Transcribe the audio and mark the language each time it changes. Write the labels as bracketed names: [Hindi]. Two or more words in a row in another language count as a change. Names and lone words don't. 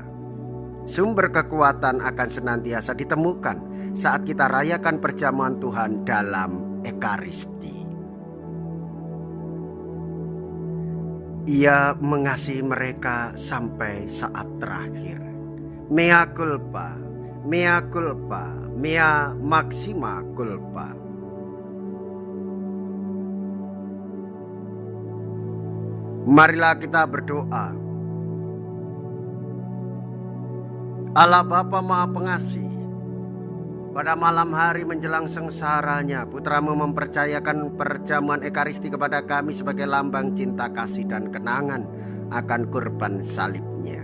[Indonesian] Sumber kekuatan akan senantiasa ditemukan saat kita rayakan perjamuan Tuhan dalam Ekaristi. Ia mengasihi mereka sampai saat terakhir. [Latin] Mea culpa, mea culpa, mea maxima culpa. [Indonesian] Marilah kita berdoa. Allah Bapa Maha Pengasih, pada malam hari menjelang sengsaranya, Putramu mempercayakan perjamuan Ekaristi kepada kami sebagai lambang cinta kasih dan kenangan akan kurban salibnya.